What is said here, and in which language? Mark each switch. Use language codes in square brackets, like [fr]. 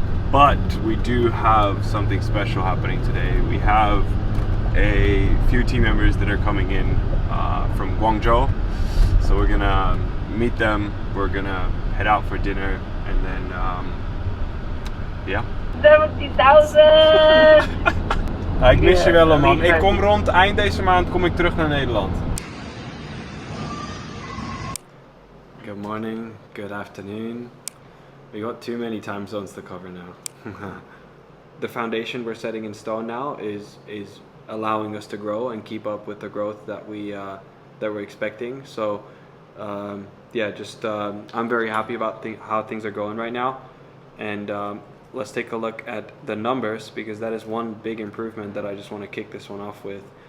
[en] But we do have something special happening today. We have a few team members that are coming in from Guangzhou, so we're gonna meet them, we're gonna head out for dinner, and then yeah. 70.000! [nl] Ik mis je wel, man. Ik kom rond eind deze maand kom ik terug naar Nederland. [en] Good morning, good afternoon. We got too many time zones to cover now. The foundation we're setting in stone now is allowing us to grow and keep up with the growth that we're expecting. So yeah, just I'm very happy about how things are going right now, and let's take a look at the numbers, because that is one big improvement that I just want to kick this one off with.